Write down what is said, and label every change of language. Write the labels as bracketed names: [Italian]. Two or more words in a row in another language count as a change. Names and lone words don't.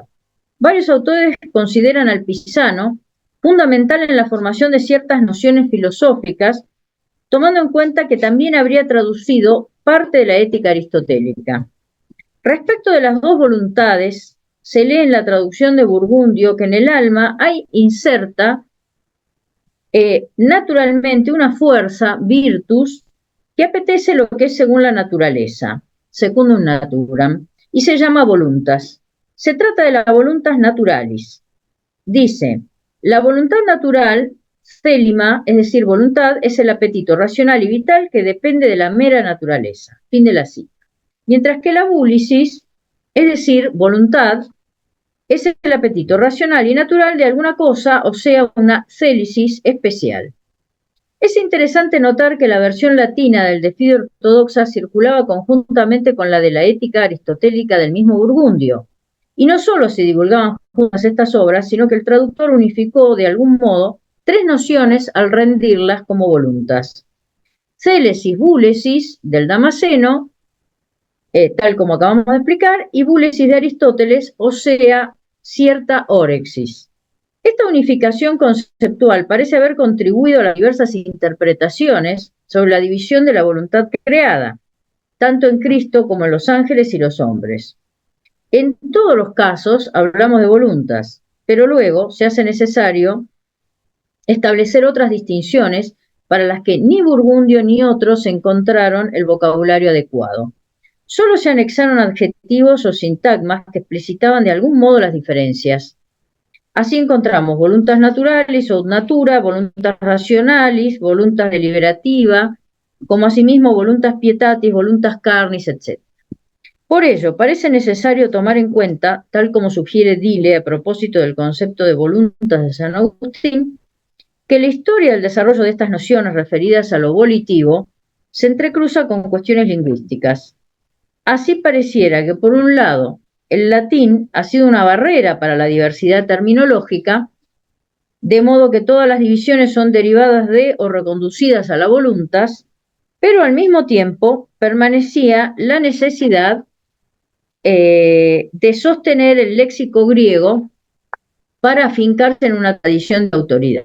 [Spanish] Varios autores consideran al pisano fundamental en la formación de ciertas nociones filosóficas, tomando en cuenta que también habría traducido parte de la ética aristotélica. Respecto de las dos voluntades, se lee en la traducción de Burgundio que en el alma hay inserta naturalmente una fuerza, virtus, que apetece lo que es según la naturaleza, [Latin] secundum naturam, [Spanish] y se llama voluntas. Se trata de la [Latin] voluntas naturalis. [Spanish] Dice: la voluntad natural, célima, es decir, voluntad, es el apetito racional y vital que depende de la mera naturaleza. Fin de la cita. Mientras que la vúlisis, es decir, voluntad, es el apetito racional y natural de alguna cosa, o sea, una célisis especial. Es interesante notar que la versión latina del De Fide Ortodoxa circulaba conjuntamente con la de la ética aristotélica del mismo Burgundio, y no solo se divulgaban juntas estas obras, sino que el traductor unificó de algún modo tres nociones al rendirlas como voluntas: célesis, búlesis del Damasceno, tal como acabamos de explicar, y búlesis de Aristóteles, o sea, cierta órexis. Esta unificación conceptual parece haber contribuido a las diversas interpretaciones sobre la división de la voluntad creada, tanto en Cristo como en los ángeles y los hombres. En todos los casos hablamos de voluntas, pero luego se hace necesario establecer otras distinciones para las que ni Burgundio ni otros encontraron el vocabulario adecuado. Solo se anexaron adjetivos o sintagmas que explicitaban de algún modo las diferencias. Así encontramos [Latin] voluntas naturalis o natura, voluntas rationalis, voluntas deliberativa, [Spanish] como asimismo [Latin] voluntas pietatis, voluntas carnis, [Spanish] etc. Por ello, parece necesario tomar en cuenta, tal como sugiere Dille a propósito del concepto de voluntas de San Agustín, que la historia del desarrollo de estas nociones referidas a lo volitivo se entrecruza con cuestiones lingüísticas. Así pareciera que, por un lado, el latín ha sido una barrera para la diversidad terminológica, de modo que todas las divisiones son derivadas de o reconducidas a la voluntas, pero al mismo tiempo permanecía la necesidad de sostener el léxico griego para afincarse en una tradición de autoridad.